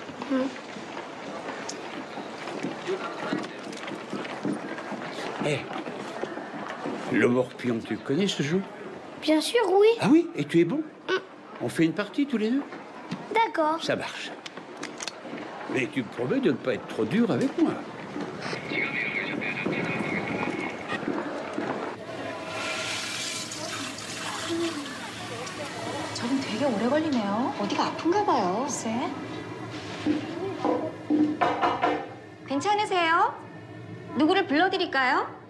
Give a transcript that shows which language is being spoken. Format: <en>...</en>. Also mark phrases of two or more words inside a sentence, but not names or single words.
<fr>Hé, le morpion, tu connais ce jeu? Bien sûr, oui. Ah oui? Et tu es bon? On fait une partie tous les deux? D'accord. Ça marche. Mais tu me promets de ne pas être trop dur avec moi.</fr> <ko>저분 되게 오래 걸리네요. 어디가 아픈가 봐요. 글쎄. 괜찮으세요? 누구를 불러드릴까요?</ko>